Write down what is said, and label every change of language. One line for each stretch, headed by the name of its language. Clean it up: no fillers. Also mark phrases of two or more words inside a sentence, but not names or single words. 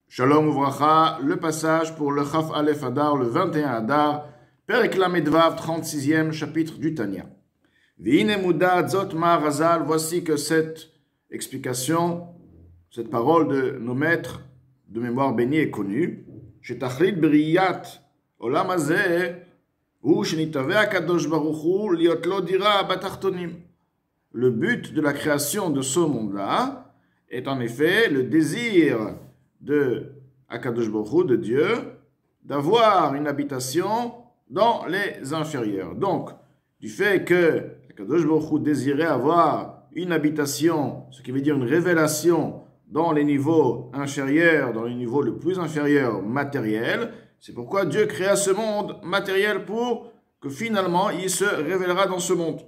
Hebrew: שלום וברכה,
French: le passage pour le
Hebrew: כ"א אדר,
French: le 21 Adar,
Hebrew: פרק ל"ו,
French: 36e chapitre du Tanya.
Hebrew: והנה מודעת זאת מאמר רז"ל,
French: voici que cette explication, cette parole de nos maîtres de mémoire bénie est connue.
Hebrew: שתכלית בריאת עולם הזה הוא שנתאווה הקדוש ברוך הוא להיות לו דירה בתחתונים.
French: Le but de la création de ce monde-là est en effet le désir de HaKadosh Baruch Hu, de Dieu, d'avoir une habitation dans les inférieurs. Donc, du fait que HaKadosh Baruch Hu désirait avoir une habitation, ce qui veut dire une révélation dans les niveaux inférieurs, dans les niveaux le plus inférieurs matériels, c'est pourquoi Dieu créa ce monde matériel pour que finalement il se révélera dans ce monde.